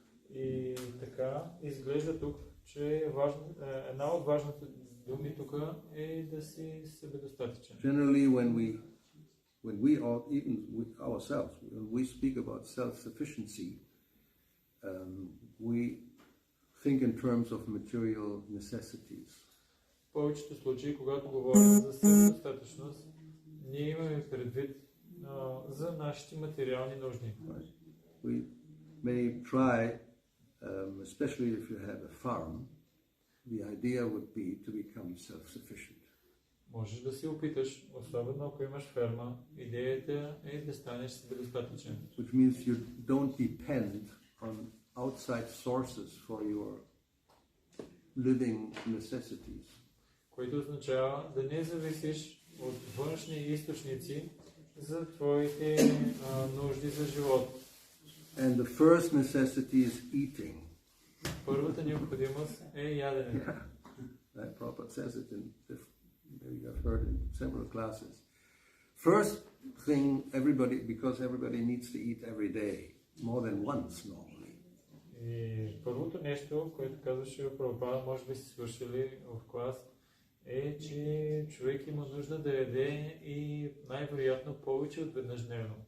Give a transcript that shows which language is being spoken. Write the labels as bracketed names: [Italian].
[Bulgarian] И така изглежда тук, че една от важните думи тук е да си себедостатъчен. [English] Generally, when we all, even with ourselves, when we speak about self-sufficiency, we think in terms of material necessities. [Bulgarian] В повечето случаи, когато говорим за себедостатъчност, ние имаме предвид за нашите материални нужди. [English] Right. We may try, especially if you have a farm, the idea would be to become self-sufficient. [Bulgarian] Можеш да си опиташ, особено ако имаш ферма, идеята е да станеш себедостатъчен. [English] Which means you don't depend on outside sources for your living necessities. [Bulgarian] Което означава да не зависиш от външни източници за твоите нужди за живот. [English] And the first necessity is eating. [Bulgarian] Първата необходимост е ядене. [English] That Prabhupada says it in maybe you've heard in several classes. First thing, because everybody needs to eat every day, more than once normally. [Bulgarian] И първото нещо, което казваше Прабхупада, може би си свършили в клас, е, че човек има нужда да яде и най-вероятно повече от веднъж дневно.